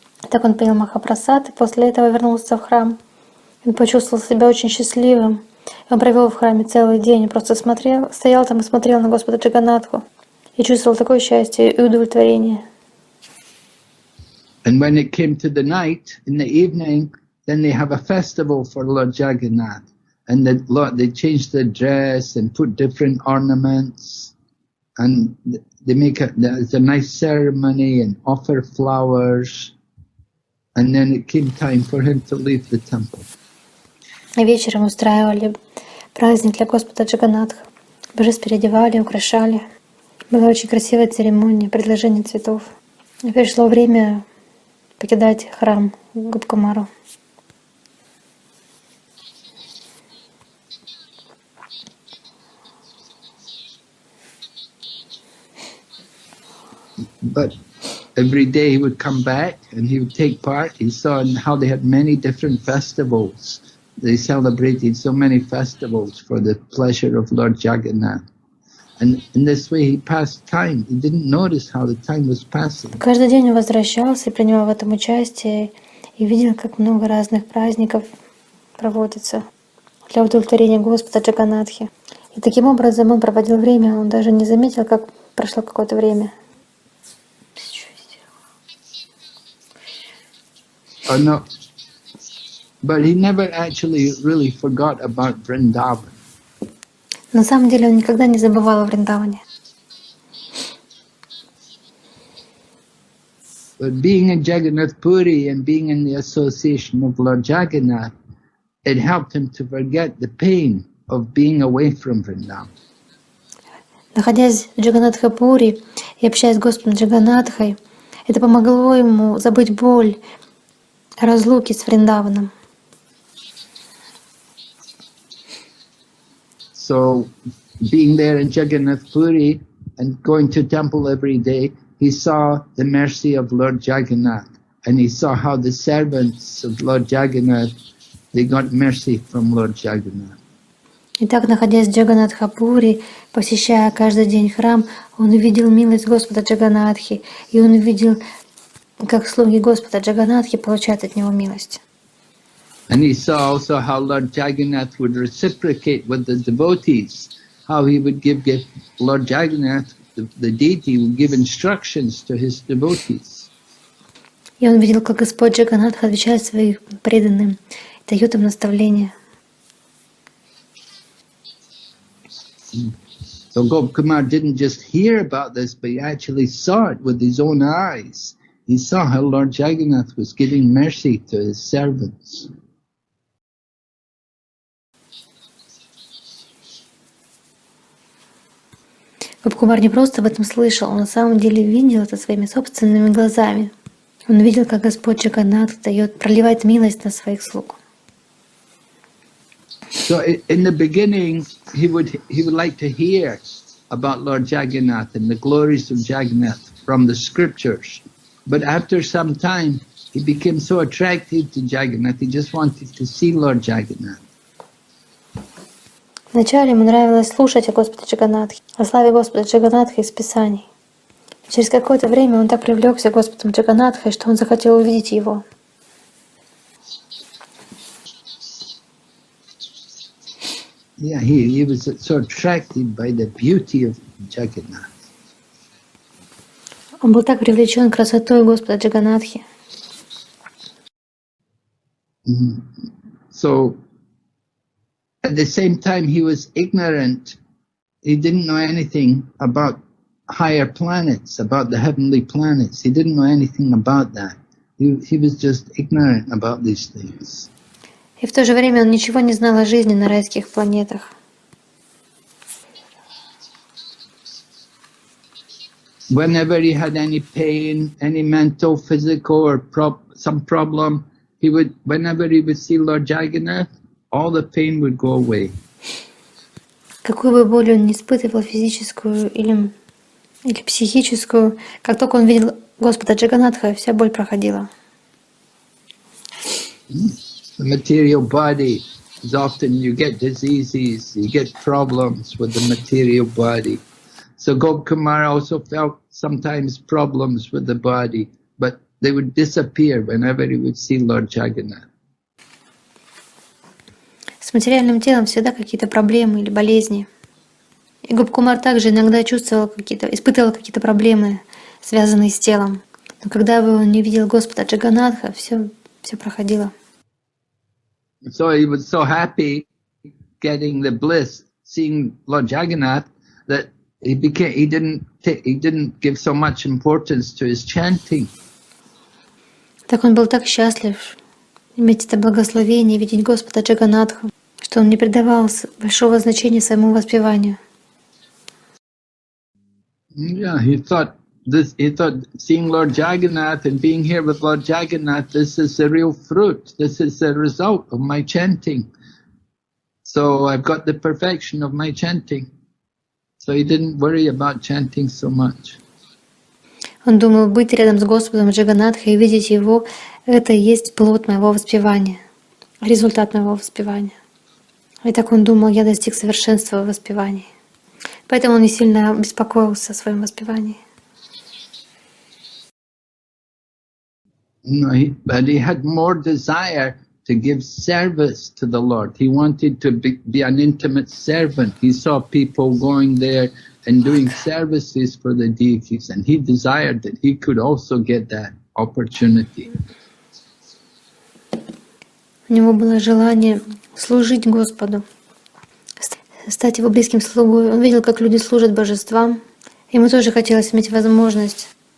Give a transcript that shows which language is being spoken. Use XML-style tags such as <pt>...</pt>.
<ru>Так он поел Махапрасад и после этого вернулся в храм. Он почувствовал себя очень счастливым. Он провел в храме целый день и просто стоял там и смотрел на Господа Джаганатху. И чувствовал такое счастье и удовлетворение.</ru> <en>And when it came to the night, in the evening, then they have a festival for Lord Jagannath. And they change their dress and put different ornaments. And they there's a nice ceremony and offer flowers. And then it came time for him to leave the temple.</en> <ru>Вечером устраивали праздник для Господа Джаганатха. Божеств переодевали, украшали. Была очень красивая церемония, предложение цветов. И пришло время покидать храм Гопкумару.</ru> <en>But every day he would come back and he would take part. He saw how they had many different festivals. They celebrated so many festivals for the pleasure of Lord Jagannath. And in this way he passed time. He didn't notice how the time was passing.</en> <ru>Каждый день он возвращался и принимал в этом участие и видел, как много разных праздников проводится для удовлетворения Господа Джаганатхи. И таким образом он проводил время, он даже не заметил, как прошло какое-то время.</ru> <en>Oh no, but he never actually really forgot about Vrindavan.</en> <ru>На самом деле он никогда не забывал о Вриндаване.</ru> <en>But being in Jagannath Puri and being in the association of Lord Jagannath, it helped him to forget the pain of being away from Vrindavan.</en> <ru>Находясь в Джаганнатхапури и общаясь с Господом Джаганнатхой, это помогло ему забыть боль разлуки с Вриндаваном.</ru> <en>So, being there in Jagannath Puri and going to temple every day, he saw the mercy of Lord Jagannath, and he saw how the servants of Lord Jagannath, they got mercy from Lord Jagannath.</en> <ru>Итак, находясь в Джаганнатхапури, посещая каждый день храм, он увидел милость Господа Джаганнатхи, и он увидел, как слуги Господа Джаганнатхи получают от него милость.</ru> <en>And he saw also how Lord Jagannath would reciprocate with the devotees, how he would give Lord Jagannath, the deity, would give instructions to his devotees.</en> <ru>И он видел, как Господь Джаганнатх отвечает своим преданным, дает им наставления.</ru> <en>So Gopkumar didn't just hear about this, but he actually saw it with his own eyes. He saw how Lord Jagannath was giving mercy to his servants.</en> <ru>Гопкумар не просто об этом слышал, он на самом деле видел это своими собственными глазами. Он видел, как Господь Джаганнатх проливает милость на своих слуг.</ru> <en>So in the beginning, he would like to hear about Lord Jagannath and the glories of Jagannath from the scriptures. But after some time, he became so attracted to Jagannath, he just wanted to see Lord Jagannath.</en> <ru>Вначале ему нравилось слушать о Господе Джаганнатхе, о славе Господа Джаганнатха из Писаний. Через какое-то время он так привлекся Господом Джаганнатхой, что он захотел увидеть его.</ru> <en>Yeah, he was so attracted by the beauty of Jagannath.</en> <ru>Он был так привлечен красотой Господа Джаганнатхи.</ru> <en>So, at the same time, he was ignorant. He didn't know anything about higher planets, about the heavenly planets. He didn't know anything about that. He was just ignorant about these things.</en> <ru>И в то же время он ничего не знал о жизни на райских планетах.</ru> <en>Whenever he had any pain, any mental, physical, or some problem, whenever he would see Lord Jagannath, all the pain would go away.</en> <ru>Какую бы боль он ни испытывал, физическую или психическую, как только он видел Господа Джаганнатха, вся боль проходила.</ru> <en>The material body is often, you get diseases, you get problems with the material body. So Gopkumar also felt sometimes problems with the body, but they would disappear whenever he would see Lord Jagannath.</en> <ru>С материальным телом всегда какие-то проблемы или болезни. И Гопкумар также иногда испытывал какие-то проблемы, связанные с телом. Но когда бы он не видел Господа Джаганнатха, все проходило.</ru> <en>So he was so happy getting the bliss, seeing Lord Jagannath, that he didn't give so much importance to his chanting.</en> <ru>Так он был так счастлив иметь это благословение, видеть Господа Джаганнатха, что он не придавал большого значения своему воспеванию.</ru> <en>Yeah, he thought seeing Lord Jagannath and being here with Lord Jagannath, this is the real fruit. This is the result of my chanting. So I've got the perfection of my chanting. So he didn't worry about chanting so much.</en> <ru>Он думал, быть рядом с Господом Джаганнатхой и видеть Его — это и есть плод моего воспевания, результат моего воспевания. И так он думал, я достиг совершенства в воспевании. Поэтому он не сильно беспокоился о своем воспевании.</ru> <en>No, but he had more desire to give service to the Lord. He wanted to be an intimate servant. He saw people going there and doing services for the deities, and he desired that he could also get that opportunity.</en> <ru>У него было желание служить Господу, стать Его близким слугой. Он видел, как люди служат божествам. Ему тоже хотелось иметь возможность</ru>